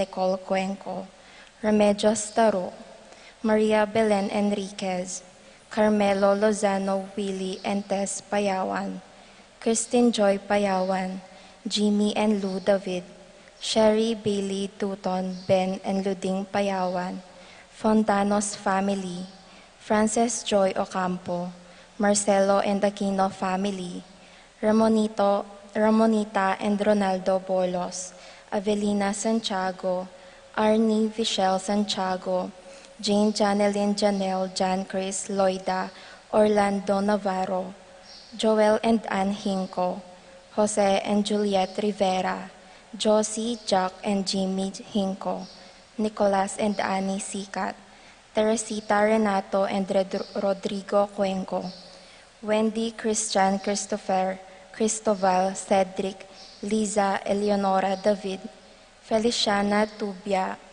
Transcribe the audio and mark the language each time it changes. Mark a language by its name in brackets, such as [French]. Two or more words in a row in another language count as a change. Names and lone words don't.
[English] Nicole Cuenco, Remedios Taro, Maria Belen Enriquez, Carmelo Lozano Willie and Tess Payawan, Christine Joy Payawan, Jimmy and Lou David, Sherry Bailey Tuton Ben and Luding Payawan, Fontanos Family, Frances Joy Ocampo, Marcelo and Aquino Family, Ramonita and Ronaldo Bolos, Avelina Santiago, Arnie Vichelle Santiago, Jane Janeline Janelle Jan Chris Loida, Orlando Navarro, Joel and Ann Hinco, Jose and Juliet Rivera, Josie, Jack and Jimmy Hinco, Nicolas and Annie Sikat, Teresita Renato and Rodrigo Cuenco, Wendy Christian Christopher, Cristoval Cedric, Liza Eleonora David, Feliciana Tubia,